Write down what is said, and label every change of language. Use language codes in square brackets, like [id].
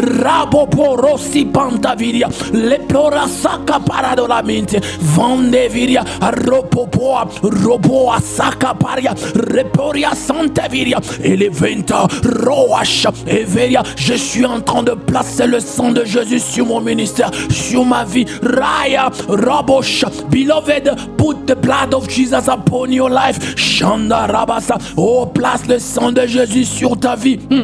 [fr] Rabopo Rossi Pantaviria, Leplorasaka Paradolamente, Vandeviria, Ropopoa, Roboa Saka Paria, Reporia Santaviria, Eleventa, Roacha. Evelia, je suis en train de placer le sang de Jésus sur mon ministère, sur ma vie. [en] Raya, Rabosh, beloved, put the blood of Jesus upon your life. [fr] Shanda Rabasa, oh, place le sang de Jésus sur ta vie.